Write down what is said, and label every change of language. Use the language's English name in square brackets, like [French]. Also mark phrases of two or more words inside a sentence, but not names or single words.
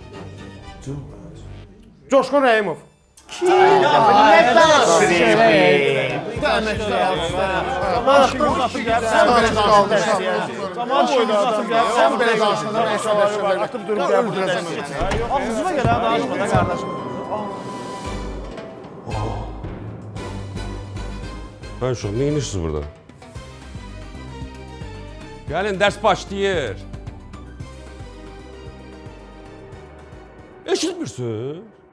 [Azerbaijani] Coşqun Rəhimov. Tamam boyda adam. Sən belə danışanda mən şəhərə atıb durub öldürəcəm. Ağzına gələ danışma da qardaşım. [Turkish] Ben şu an ne inirsiniz burada? Gelin ders başlıyor. [Azerbaijani] Eşitmirsin.